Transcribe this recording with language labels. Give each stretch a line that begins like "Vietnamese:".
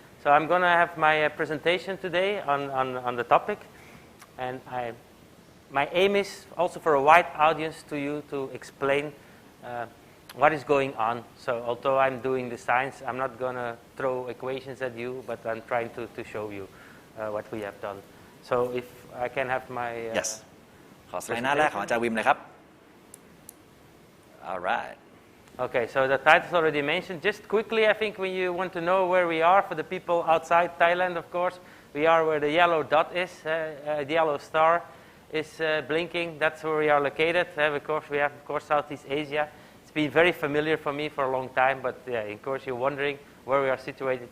English: So I'm going to have my presentation today on the topic, and my aim is also for a wide audience to you to explain what is going on. So although I'm doing the science, I'm not going to throw equations at you, but I'm trying to show you what we have done. So if I can have my Yes.
Thai: ขอสไลด์หน้าแรกของอาจารย์วิมเลยครับ
English: All right. Okay, so the title's already mentioned. Just quickly, I think when you want to know where we are, for the people outside Thailand, of course, we are where the yellow dot is, the yellow star is blinking. That's where we are located. Of course, we have, of course, Southeast Asia. It's been very familiar for me for a long time, but of course, you're wondering where we are situated.